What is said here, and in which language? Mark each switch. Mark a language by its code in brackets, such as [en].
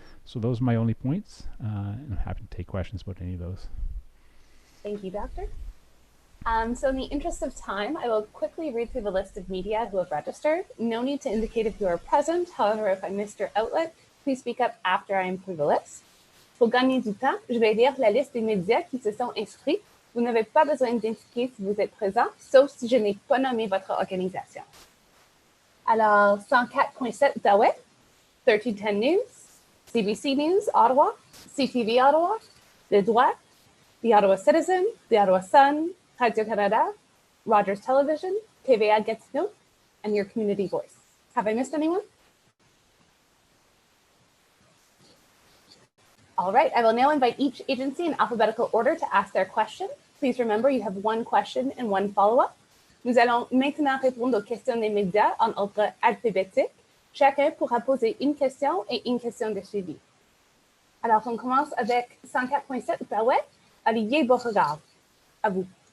[en] So those are my only points, and I'm happy to take questions about any of those. Thank you, Doctor. So in the interest of time, I will quickly read through the list of media who have registered. No need to indicate if you are present. However, if I missed your outlet, please speak up after I am through the list. [fr] Pour gagner du temps, je vais lire la liste des médias qui se sont inscrits. Vous n'avez pas besoin d'indiquer si vous êtes présent, sauf si je n'ai pas nommé votre organisation. [en] Alors, 104.7 Outaouais, 1310 News, CBC News, Ottawa, CTV Ottawa, Le Droit, the Ottawa Citizen, the Ottawa Sun, Radio-Canada, Rogers Television, TVA Gatineau, and your community voice. Have I missed anyone? All right, I will now invite each agency in alphabetical order to ask their question. Please remember you have one question and one follow-up. [fr] Nous allons maintenant répondre aux questions des médias en ordre alphabétique. Chacun pourra poser une question et une question de suivi. Alors, on commence avec 104.7 Outaouais, Olivier Beauregard. À vous.